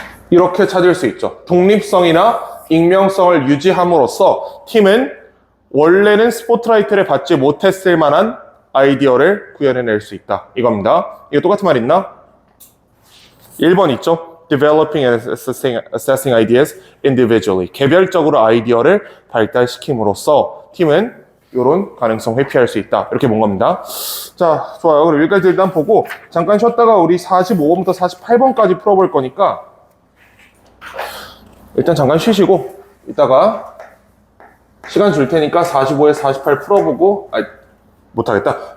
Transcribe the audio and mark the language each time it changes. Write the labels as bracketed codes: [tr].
[ko] 이렇게 찾을 수 있죠. 독립성이나 익명성을 유지함으로써 팀은 원래는 스포트라이트를 받지 못했을 만한 아이디어를 구현해낼 수 있다. 이겁니다. 이거 똑같은 말 있나? 1번 있죠? [en] Developing and assessing ideas individually. [ko] 개별적으로 아이디어를 발달시킴으로써 팀은 이런 가능성 회피할 수 있다. 이렇게 본 겁니다. 자, 좋아요. 그럼 여기까지 일단 보고 잠깐 쉬었다가 우리 45번부터 48번까지 풀어볼 거니까 일단 잠깐 쉬시고 이따가 시간 줄 테니까 45에 48 풀어보고 못하겠다.